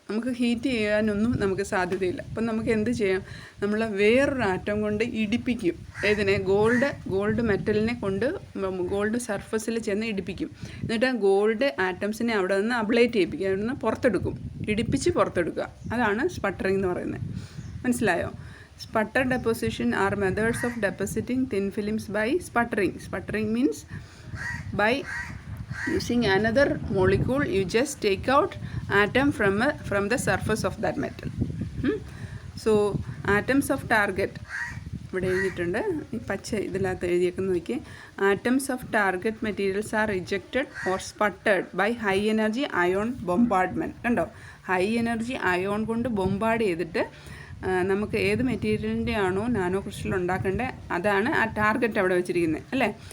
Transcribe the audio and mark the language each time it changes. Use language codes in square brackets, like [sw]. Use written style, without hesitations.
[ml] നമുക്ക് ഹീറ്റ് ചെയ്യാനൊന്നും നമുക്ക് സാധ്യതയില്ല. അപ്പം നമുക്ക് എന്ത് ചെയ്യാം, നമ്മൾ വേറൊരു ആറ്റം കൊണ്ട് ഇടിപ്പിക്കും. ഏതിനെ? ഗോൾഡ് മെറ്റലിനെ കൊണ്ട് ഗോൾഡ് സർഫസിൽ ചെന്ന് ഇടിപ്പിക്കും. എന്നിട്ട് ആ ഗോൾഡ് ആറ്റംസിനെ അവിടെ നിന്ന് അബ്ലേറ്റ് ചെയ്യിപ്പിക്കുക, അവിടെ നിന്ന് പുറത്തെടുക്കും, ഇടിപ്പിച്ച് പുറത്തെടുക്കുക. അതാണ് സ്പട്ടറിങ് എന്ന് പറയുന്നത്. മനസ്സിലായോ? [en] Sputter deposition are methods of depositing thin films by sputtering. Sputtering means by using another molecule, you just take out atom from the surface of that metal. So atoms of target, [ml] ഇവിടെ എഴുതിയിട്ടുണ്ട്, ഈ പച്ച ഇതിനകത്ത് എഴുതിയേക്കുന്ന നോക്കി. [en] Atoms of target materials are rejected or sputtered by high energy ion bombardment. [ml] കണ്ടോ, high energy ion കൊണ്ട് bombard ചെയ്തിട്ട് നമുക്ക് ഏത് മെറ്റീരിയലിൻ്റെ ആണോ നാനോ ക്രിസ്റ്റൽ ഉണ്ടാക്കേണ്ടത് അതാണ് ആ ടാർഗറ്റ് അവിടെ വെച്ചിരിക്കുന്നത് അല്ലേ.